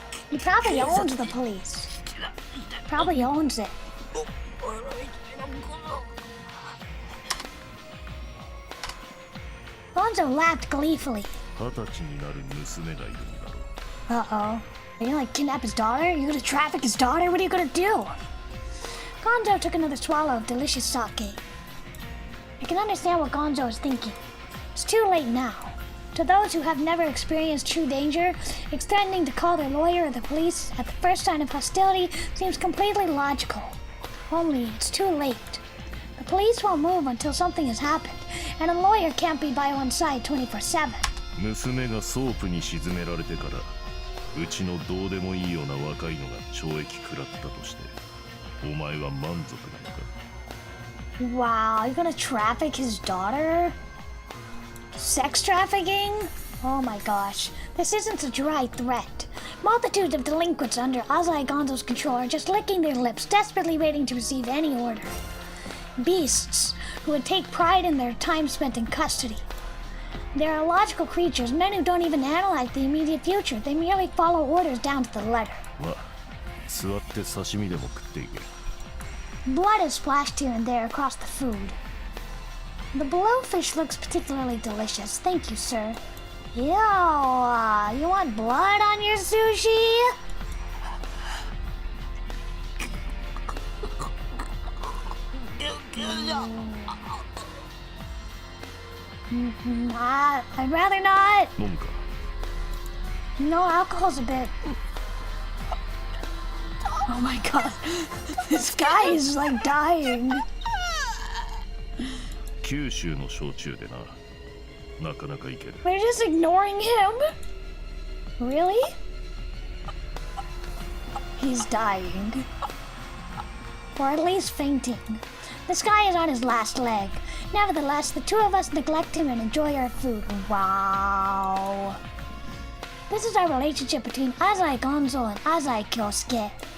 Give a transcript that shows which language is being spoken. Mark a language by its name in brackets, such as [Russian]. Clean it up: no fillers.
[English] He probably owns the police. Probably owns it. Gonzo laughed gleefully. [Japanese] 20歳になる娘がいるんだろう. [English] Uh-oh. Are you gonna like kidnap his daughter? You're gonna traffic his daughter? What are you gonna do? Gonzo took another swallow of delicious sake. I can understand what Gonzo is thinking. It's too late now. To those who have never experienced true danger, threatening to call their lawyer or the police at the first sign of hostility seems completely logical. Only it's too late. The police won't move until something has happened, and a lawyer can't be by one's side 24/7. [Japanese] 娘がソープに沈められてからうちのどうでもいいような若いのが懲役食らったとしてお前は満足なのか [English] Wow, you're gonna traffic his daughter? Sex trafficking? Oh my gosh, this isn't a dry threat. Multitudes of delinquents under Azai Gonzo's control are just licking their lips, desperately waiting to receive any order. Beasts who would take pride in their time spent in custody. They are illogical creatures, men who don't even analyze the immediate future. They merely follow orders down to the letter. [Japanese] まあ座って刺身でも食っていけ [English] Blood is splashed here and there across the food. The blowfish looks particularly delicious. Thank you, sir. Ew, you want blood on your sushi? I'd rather not. [Japanese] 飲むか [English] No, alcohol's a bit. Oh my god. This guy is like dying. [Japanese] 九州の焼酎でななかなかいける [English] They're just ignoring him? Really? He's dying. Or at least fainting. This guy is on his last leg. Nevertheless, the two of us neglect him and enjoy our food. Wow. This is our relationship between Azai Gonzo and Azai Kyosuke.